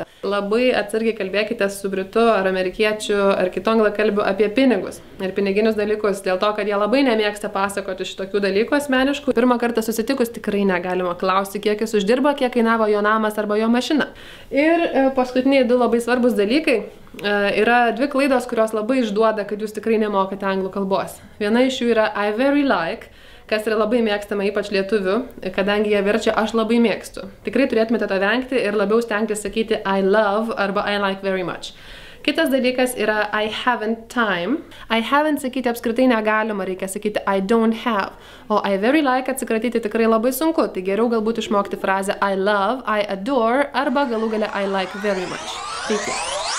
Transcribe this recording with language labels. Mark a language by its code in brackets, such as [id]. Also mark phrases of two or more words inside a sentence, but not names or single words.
[lt] Labai atsargiai kalbėkite su britu ar amerikiečiu ar kitu anglakalbiu apie pinigus ir piniginius dalykus, dėl to, kad jie labai nemėgsta pasakoti šitokių dalykų asmeniškų. Pirmą kartą susitikus tikrai negalima klausti, kiek jis uždirba, kiek kainavo jo namas arba jo mašina. Ir paskutiniai 2 labai svarbus dalykai yra 2 klaidos, kurios labai išduoda, kad jūs tikrai nemokate anglų kalbos. Viena iš jų yra [en] I very like, [lt] kas yra labai mėgstama ypač lietuvių, kadangi jie verčia aš labai mėgstu. Tikrai turėtumėte to vengti ir labiau stengtis sakyti [en] I love [lt] arba [en] I like very much. [lt] Kitas dalykas yra [en] I haven't time. I haven't [lt] sakyti apskritai negalima, reikia sakyti [en] I don't have. [lt] O [en] I very like [lt] atsikratyti tikrai labai sunku, tai geriau galbūt išmokti frazę [en] I love, I adore [lt] arba galų gale [en] I like very much. [lt] Iki.